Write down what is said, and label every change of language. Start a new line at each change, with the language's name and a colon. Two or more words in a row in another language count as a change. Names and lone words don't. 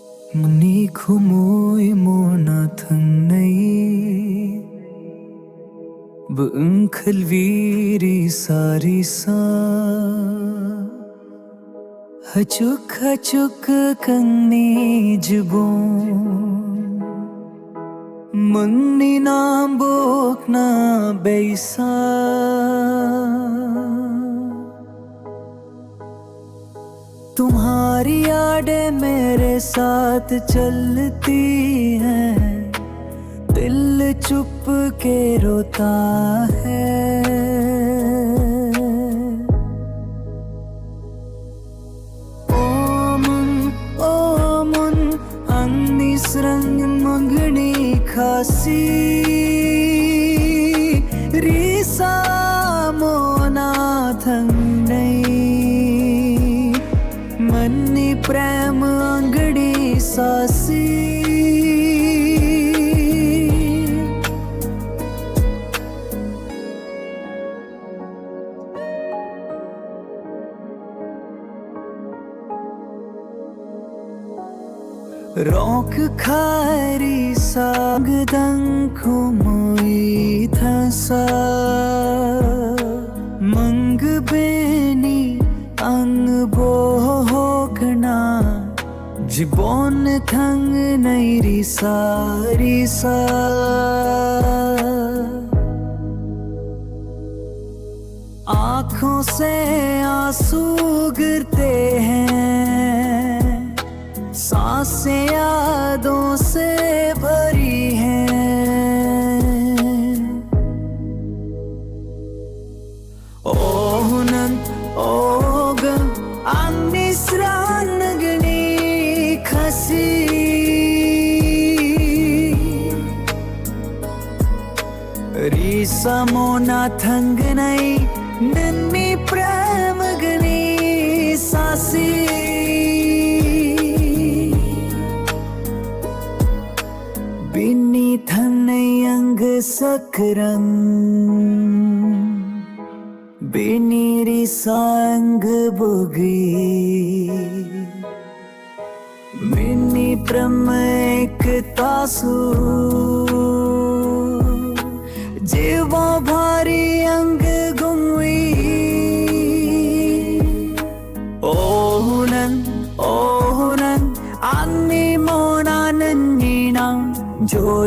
Kok Borok: Mani khumoi mona thangnai Beengkhal viri sari sa Hachuk kangni jibon Mani nambok na beisa
Hindi: तुम्हारी यादें मेरे साथ चलती हैं दिल चुप के रोता है
Kok Borok: ओमुन अन्निस्रंग मंगनी खासी रीसा मोना थंगनई मन्नी प्रेम अंगड़ी सासी रोक खारी सागदंग खुमोई थसा मंग बेनी अंग बोहकना जिबोन थंग नैरी सारी सा
Hindi: आँखों से आंसू गिरते हैं सांसें यादों से भरी हैं
Kok Borok: ओहुनन ओगम अन्निस्रानगनी खसी रीसा मोना थंगनई नन्नी प्रेमगनी सासी बिन्नी थन्नई अंग सकरंग बिनीरी सांग बुगी मिन्नी प्रमेक तासु जीवा भारी अंग गुंगी ओहुनन अन्नी मोना नन्नी नां जो